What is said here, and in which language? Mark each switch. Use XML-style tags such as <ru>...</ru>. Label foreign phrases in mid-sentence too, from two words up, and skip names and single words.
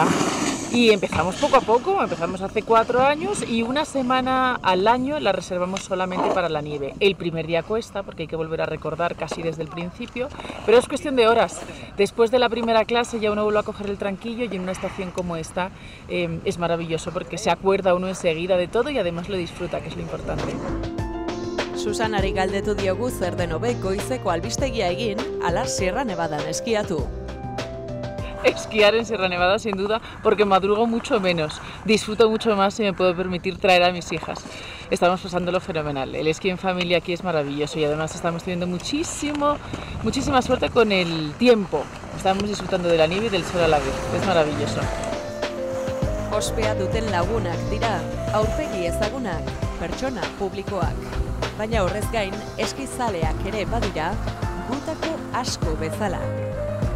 <es>Y empezamos poco a poco, empezamos hace 4 años y una semana al año la reservamos solamente para la nieve. El primer día cuesta porque hay que volver a recordar casi desde el principio, pero es cuestión de horas. Después de la primera clase ya uno vuelve a coger el tranquillo y en una estación como esta es maravilloso porque se acuerda uno enseguida de todo y además lo disfruta, que es lo importante.</es> <eu>Susanari galdetu diogu zer den hobe goizeko albistegia egin, ala Sierra Nevadan eskiatu.</eu> <es>Esquiar en Sierra Nevada sin duda porque madrugo mucho menos, disfruto mucho más y me puedo permitir traer a mis hijas. Estamos pasándolo fenomenal, el esquí en familia aquí es maravilloso y además estamos teniendo muchísima suerte con el tiempo. Estamos disfrutando de la nieve y del sol a la vez, es maravilloso.</es> <eu>ospea duten lagunak dira, aurpegi ezagunak, pertsona publikoak. Baina horrez gain, eskizaleak ere badira, gutako asko bezala.</eu>